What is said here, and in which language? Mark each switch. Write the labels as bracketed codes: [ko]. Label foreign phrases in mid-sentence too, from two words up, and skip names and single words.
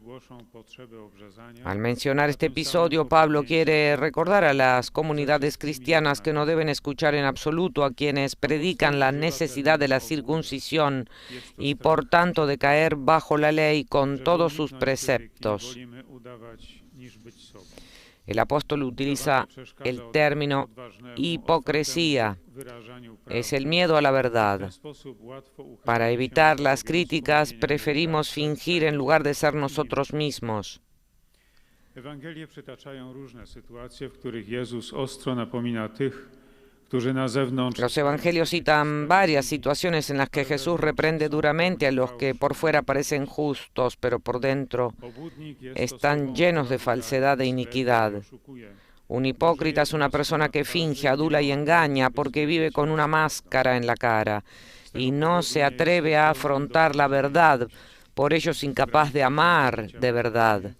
[es] Al mencionar este episodio, Pablo quiere recordar a las comunidades cristianas que no deben escuchar en absoluto a quienes predican la necesidad de la circuncisión y por tanto de caer bajo la ley con todos sus preceptos. El apóstol utiliza el término hipocresía. Es el miedo a la verdad. Para evitar las críticas, preferimos fingir en lugar de ser nosotros mismos. [pl] Ewangelie przytaczają różne sytuacje, w których Jezus ostro napomina tych, którzy na zewnątrz... [es] Los evangelios citan varias situaciones en las que Jesús reprende duramente a los que por fuera parecen justos, pero por dentro están llenos de falsedad e iniquidad. Un hipócrita es una persona que finge, adula y engaña porque vive con una máscara en la cara y no se atreve a afrontar la verdad, por ello es incapaz de amar de verdad.